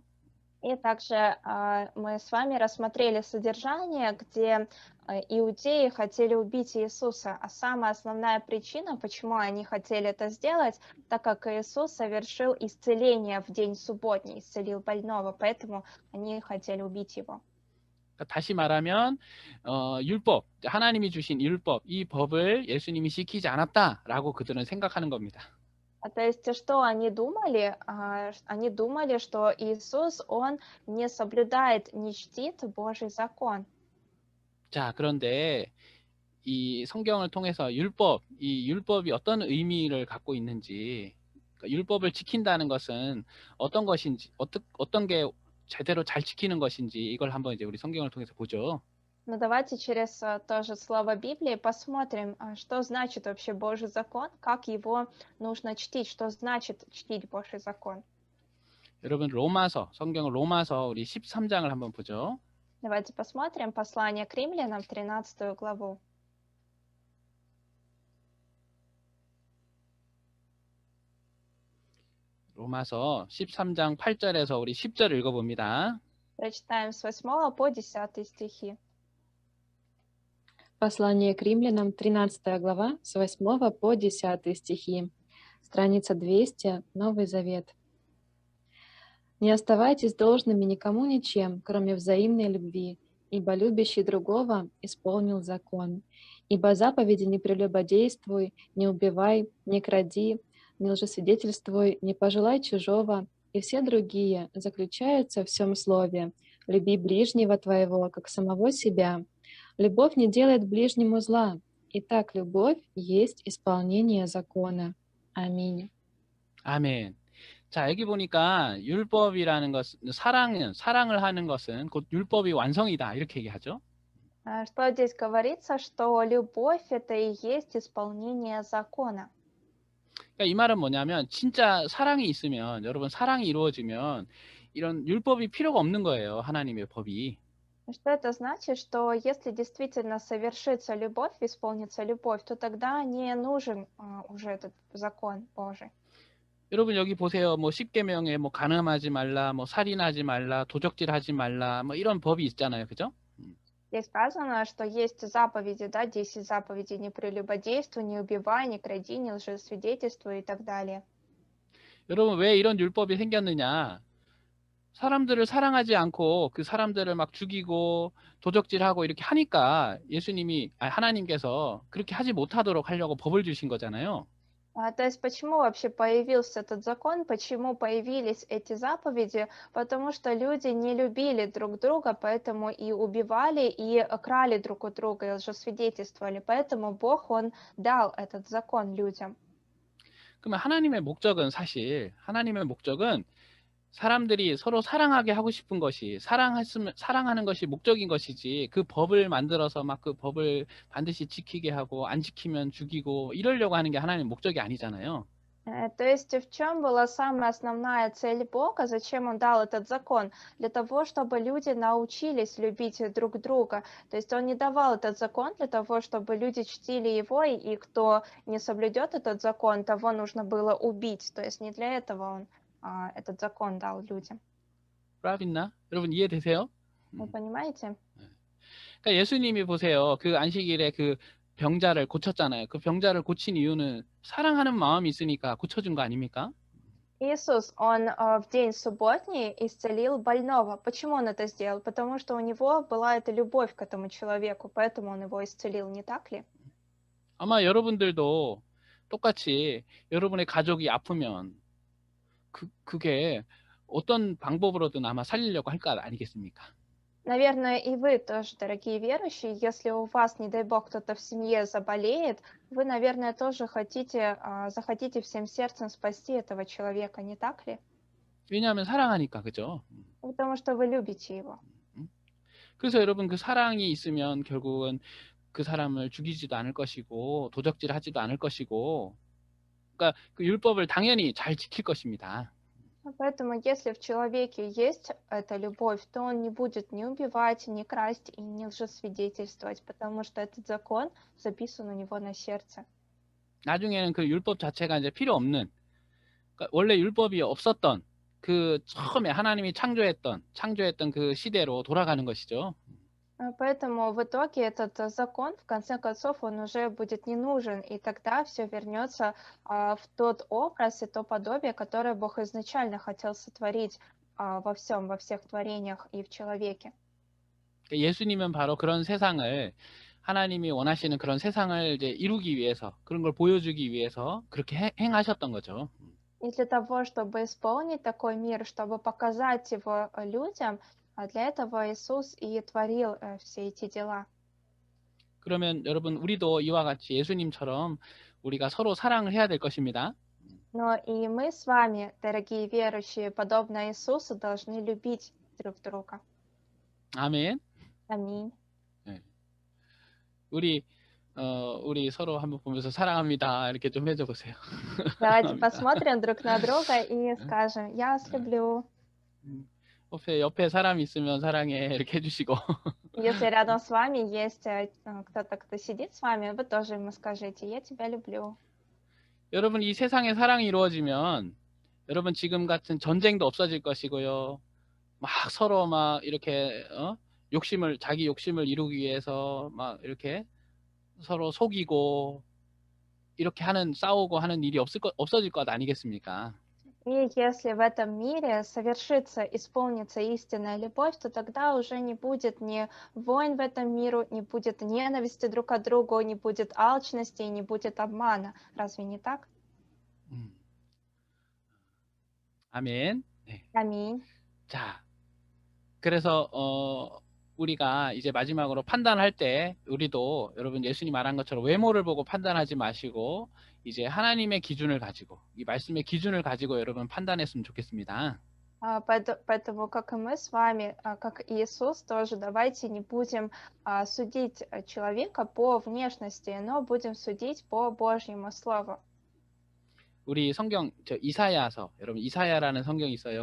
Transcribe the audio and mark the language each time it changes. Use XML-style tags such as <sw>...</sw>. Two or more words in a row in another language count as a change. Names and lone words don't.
<ru>И также мы с вами рассмотрели содержание, где иудеи хотели убить Иисуса. А самая основная причина, почему они хотели это сделать, так как Иисус совершил исцеление в день субботний, исцелил больного, поэтому они хотели убить его.</ru> <ko>그러니까 다시 말하면 율법, 하나님이 주신 율법, 이 법을 예수님이 지키지 않았다라고 그들은 생각하는 겁니다.</ko> <ru>То есть, что они думали? Они думали, что Иисус, Он не соблюдает, не чтит Божий закон.</ru> <ko>자, 그런데 이 성경을 통해서 이 율법이 어떤 의미를 갖고 있는지, 그러니까 율법을 지킨다는 것은 어떤 것인지, 어떤 게 제대로 잘 지키는 것인지 이걸 한번 이제 우리 성경을 통해서 보죠.</ko> <ru>Но давайте через тоже слово Библии посмотрим, что значит вообще Божий закон, как его нужно чтить, что значит чтить Божий закон.</ru> <ko>여러분 성경 로마서 우리 13장을 한번 보죠.</ko> <ru>Давайте посмотрим послание к римлянам, 13 главу.</ru> <ko>로마서 13장 8절에서 우리 10절 읽어봅니다.</ko> <ru>Прочитаем с 8 по 10 стихи. Послание к римлянам, 13 глава, с 8 по 10 стихи. Страница 200, Новый Завет. «Не оставайтесь должными никому ничем, кроме взаимной любви, ибо любящий другого исполнил закон. Ибо заповеди не прелюбодействуй, не убивай, не кради, не лжесвидетельствуй, не пожелай чужого, и все другие заключаются в всем слове. Люби ближнего твоего, как самого себя. Любовь не делает ближнему зла. Итак, любовь есть исполнение закона». Аминь.</ru> <ko>아멘. 자, 여기 보니까 율법이라는 것은 사랑을 하는 것은 곧 율법이 완성이다. 이렇게 얘기하죠.</ko> <ru>Что здесь говорится, что любовь это и есть исполнение закона.</ru> <ko>그러니까 이 말은 뭐냐면 진짜 사랑이 있으면 여러분 사랑이 이루어지면 이런 율법이 필요가 없는 거예요. 하나님의 법이.</ko> <ru>Что это значит? Что если действительно совершится любовь, исполнится любовь, то тогда не нужен уже этот закон Божий.</ru> <ko>여러분 여기 보세요. 뭐 10계명에 뭐 간음하지 말라, 뭐 살인하지 말라, 도적질하지 말라, 뭐 이런 법이 있잖아요. 그죠?</ko> <ru>Здесь сказано, что есть заповеди, да, 10 заповедей: не прелюбодействуй, не убивай, не кради, не лжесвидетельствуй и так далее.</ru> <ko>여러분 왜 이런 율법이 생겼느냐? 사람들을 사랑하지 않고 그 사람들을 막 죽이고 도적질하고 이렇게 하니까 하나님께서 그렇게 하지 못하도록 하려고 법을 주신 거잖아요.</ko> <ru>То есть почему вообще появился этот закон, почему появились эти заповеди? Потому что люди не любили друг друга, поэтому и убивали, и крали друг у друга, и лжесвидетельствовали. Поэтому Бог, Он дал этот закон людям.</ru> <ko>그러면 하나님의 목적은 사람들이 서로 사랑하게 하고 싶은 것이 사랑하는 것이 목적인 것이지 그 법을 만들어서 막 그 법을 반드시 지키게 하고 안 지키면 죽이고 이러려고 하는 게 하나님의 목적이 아니잖아요.</ko> <ru>То есть в чем была самая основная цель Бога, зачем Он дал этот закон? Для того, чтобы люди научились любить друг друга. То есть Он не давал этот закон для того, чтобы люди чтили его, и кто не соблюдет этот закон, того нужно было убить. То есть не для этого Он этот закон дал людям.</ru> <ko>있나? 여러분 이해되세요?</ko> <ru>Вы понимаете?</ru> <ko>그러니까 예수님이 보세요. 그 안식일에 그 병자를 고쳤잖아요. 그 병자를 고친 이유는 사랑하는 마음이 있으니까 고쳐준 거 아닙니까?</ko> <ru>Иисус, Он в день субботний исцелил больного. Почему Он это сделал? Потому что у Него была эта любовь к этому человеку, поэтому Он его исцелил, не так ли?</ru> <ko>아마 여러분들도 똑같이 여러분의 가족이 아프면 그게 어떤 방법으로든 아마 살리려고 할 거 아니겠습니까?</ko> <ru>Наверное, и вы тоже, дорогие верующие, если у вас, не дай Бог, кто-то в семье заболеет, вы, наверное, тоже захотите всем сердцем спасти этого человека, не так ли?</ru> <ko>왜냐하면 사랑하니까, 그죠?</ko> <ru>Потому что вы любите его.</ru> <ko>그래서 여러분 그 사랑이 있으면 결국은 그 사람을 죽이지도 않을 것이고 도적질하지도 않을 것이고, 그러니까 그 율법을 당연히 잘 지킬 것입니다.</ko> <ru>Поэтому, если в человеке есть эта любовь, то он не будет ни убивать, ни красть и не лжесвидетельствовать, потому что этот закон записан у него на сердце.</ru> <ko>나중에는 그 율법 자체가 이제 필요 없는, 그러니까 원래 율법이 없었던 그 처음에 하나님이 창조했던 그 시대로 돌아가는 것이죠.</ko> <ru>Поэтому в итоге этот закон, в конце концов, он уже будет не нужен, и тогда все вернется в тот образ и то подобие, которое Бог изначально хотел сотворить во всех творениях и в человеке.</ru> <ko>예수님은 바로 그런 세상을 하나님이 원하시는 그런 세상을 이제 이루기 위해서 그런 걸 보여주기 위해서 그렇게 행하셨던 거죠.</ko> <ru>И для того, чтобы исполнить такой мир, чтобы показать его людям, для этого Иисус и творил все эти дела.</ru> <ko>그러면 여러분 우리도 이와 같이 예수님처럼 우리가 서로 사랑을 해야 될 것입니다.</ko> <ru>Но и мы с вами, дорогие верующие, подобно Иисусу, должны любить друг друга.</ru> <ko>아멘.</ko> <ru>Аминь.</ru> <ko>네. 우리 서로 한번 보면서 사랑합니다. 이렇게 좀 해줘 보세요.</ko> <ru>Давайте</ru> <ko>사랑합니다.</ko> <ru>посмотрим друг на друга и скажем: «Я вас люблю».</ru> <ko>옆에 사람 있으면 사랑해 이렇게 해주시고.</ko> <ru>Если рядом с вами есть кто-то, кто sидит с вами, вы тоже ему скажите: «Я тебя люблю».</ru> <ko>여러분 이 세상에 사랑이 이루어지면 여러분 지금 같은 전쟁도 없어질 것이고요. 막 서로 막 이렇게 자기 욕심을 이루기 위해서 막 이렇게 서로 속이고 이렇게 싸우고 하는 일이 없어질 것 아니겠습니까?</ko> <ru>И если в этом мире исполнится истинная любовь, то тогда уже не будет ни войн в этом миру, не будет ненависти друг к другу, не будет алчности, не будет обмана. Разве не так?</ru> <ko>아멘. 네.</ko> <ru>Аминь.</ru> <ko>자, 그래서 우리가 이제 마지막으로 판단할 때 우리도 여러분 예수님 말한 것처럼 외모를 보고 판단하지 마시고 이제 하나님의 기준을 가지고 이 말씀의 기준을 가지고 여러분 판단했으면 좋겠습니다.</ko> <ru>Поэтому, как и мы с вами, как Иисус, тоже давайте не будем судить человека по внешности, но будем судить по Божьему Слову.</ru> <ko>우리 성경 이사야서 여러분 이사야라는 성경이 있어요.</ko>